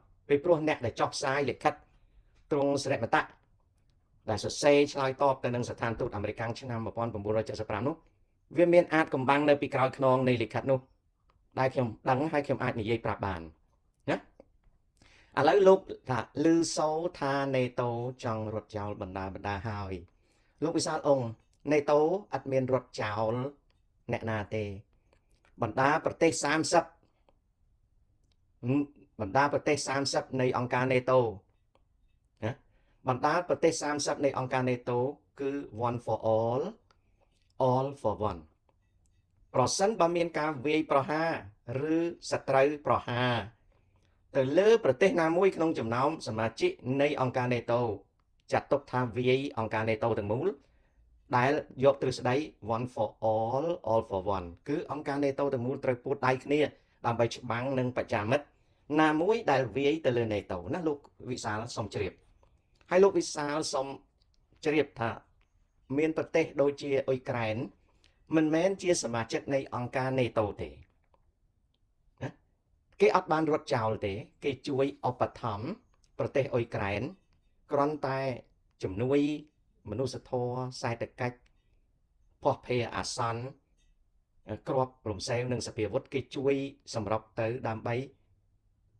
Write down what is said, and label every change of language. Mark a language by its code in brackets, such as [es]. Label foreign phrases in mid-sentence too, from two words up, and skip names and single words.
[km] ពីព្រោះអ្នកដែលចុះផ្សាយលិខិតទ្រង់សេរីមតៈដែលសរសេរឆ្លើយតបទៅនឹងស្ថានទូតអាមេរិកឆ្នាំ1975នោះវាមានអាចកំបាំងនៅពីក្រោយខ្នងនៃលិខិតនោះដែលខ្ញុំដឹងហើយខ្ញុំអាចនិយាយប្រាប់បានណាឥឡូវលោកថាឮសូរថានេតូចង់រត់ចោលបណ្ដាហើយលោកវិសាលអង្គនេតូអត់មានរត់ចោលអ្នកណាទេបណ្ដាប្រទេស 30នៃអង្គការនេតូណាបណ្ដាប្រទេស30នៃអង្គការនេតូគឺ [en] one for all for one [km] ប្រសិនបើមានការវាយប្រហារឬសត្រូវប្រហារទៅលើប្រទេសណា មួយក្នុងចំណោមសមាជិកនៃអង្គការនេតូចាត់ទុកថាវាយអង្គការនេតូទាំងមូលដែលយកទ្រឹស្ដី [en] one for all for one [km] គឺ អង្គការនេតូទាំងមូលត្រូវពួតដៃគ្នាដើម្បីច្បាំងនឹងបច្ចាមិត្តណាមួយដែលវាយទៅលើនេតូណា លោកវិសាលសូមជ្រាបហើយលោកវិសាលសូមជ្រាបថាមានប្រទេសដូចជាអ៊ុយក្រែនមិនមែនជាសមាជិកនៃអង្គការនេតូទេណាគេអត់បានរត់ចោលទេគេជួយឧបត្ថម្ភប្រទេសអ៊ុយក្រែនគ្រាន់តែជំនួយមនុស្សធម៌សេដ្ឋកិច្ចភ័ស្តុភារអាសន្នគ្រាប់រំសេវនិងសភាវុធគេជួយសម្របទៅដើម្បី